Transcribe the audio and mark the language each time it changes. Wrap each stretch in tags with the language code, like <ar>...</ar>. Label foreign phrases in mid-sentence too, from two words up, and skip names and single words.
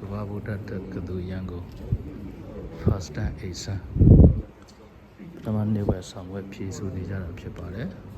<my>ဘာဗုဒ္ဓတက္ကသိုလ်ရန်ကုန်</my> <en>first time exam</en> <my>ပထမနှစ်ဝက်ဆောင်ဝက်ဖြည့်ဆိုနေကြတာဖြစ်ပါတယ်</my>